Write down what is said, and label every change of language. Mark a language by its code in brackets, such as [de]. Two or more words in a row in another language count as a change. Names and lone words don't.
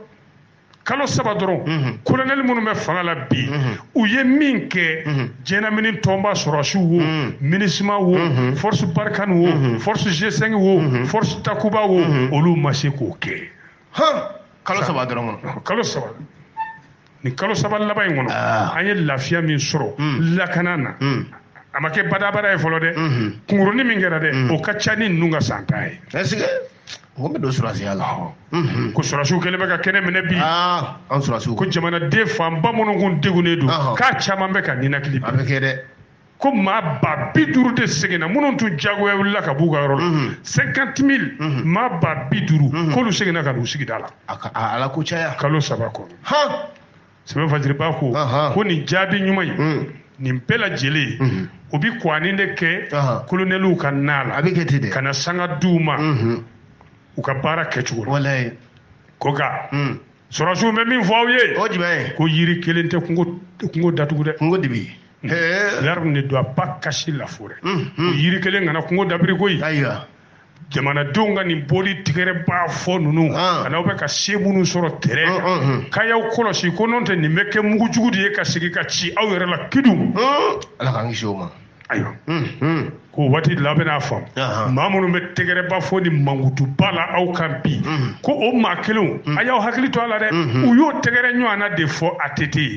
[bm] dɔrɔn kolonɛli minnu bɛ fanga la bi u ye min kɛ diɲɛlamini tɔnba sɔrɔsiw wo MINUSMA wo force Barkhane wo force G5 wo force Takuba wo olu ma se k'o kɛ kalo saba dɔrɔn kɔnɔ kalo saba nin kalo saba laban in kɔnɔ an ye lafiya min sɔrɔ lakana na a ma kɛ badabada ye fɔlɔ dɛ kunkurunin min kɛra dɛ o ka ca ni ninnu ka san ta ye est-ce que o bɛ don surasiya la ko surasiw kɛlen bɛ ka kɛnɛ minɛ bi an surasiw ko jamanaden fanba minnu kun degunnen don k'a caman bɛ ka ninakili bi a bɛ kɛ dɛ ko maa ba 50 de seginna minnu tun jagoya wulila ka b'u ka yɔrɔ la 50,000 maa ba 50 k'olu seginna ka n'u sigi da la ala ko caya kalo 3 kɔnɔ sɛbɛn fajiriba ko nin jaabi ɲuman ye nin bɛɛ lajɛlen o bi kwaani de kɛ kolonɛliw ka na la a bɛ kɛ ten dɛ ka na sanga d'u ma u ka baara kɛcogo la walayi ko nka sɔrɔsiw bɛ min fɔ aw ye o jumɛn ye ko yiri kelen tɛ kungo datugu dɛ kungo de bɛ yen [fr] l'arbre ne doit pas cacher la forêt [bm] ko yiri kelen kana kungo dabiri koyi ayiwa jamanadenw ka nin bɔli tigɛrɛ b'a fɔ ninnu ka n'aw bɛ ka se minnu sɔrɔ terrain kan k'a y'aw kɔlɔsi ko n'o tɛ nin bɛ kɛ mugujugu de ye ka segin ka ci aw yɛrɛ la kidun ala k'an kisi o ma ayiwa ko waati de la a bɛ n'a faamu maa minnu bɛ tɛgɛrɛba fɔ ni mankutuba la aw kan bi ko o maa kelenw a y'aw hakili to a la dɛ u y'o tɛgɛrɛ ɲɔgɔnna de fɔ ATT ye